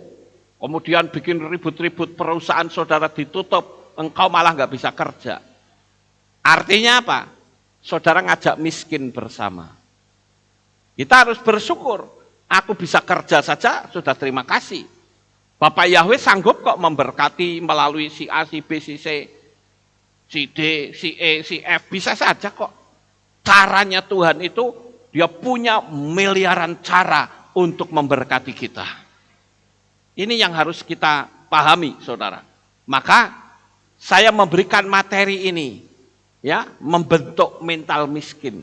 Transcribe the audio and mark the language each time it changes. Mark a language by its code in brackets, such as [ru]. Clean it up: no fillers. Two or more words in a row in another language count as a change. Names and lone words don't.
[id] Kemudian bikin ribut-ribut, perusahaan saudara ditutup, engkau malah nggak bisa kerja. Artinya apa? Saudara ngajak miskin bersama. Kita harus bersyukur. Aku bisa kerja saja, sudah terima kasih. Bapak Yahweh sanggup kok memberkati melalui si A, si B, si C, si D, si E, si F. Bisa saja kok. Caranya Tuhan itu, dia punya miliaran cara untuk memberkati kita. Ini yang harus kita pahami, saudara. Maka saya memberikan materi ini, ya, membentuk mental miskin.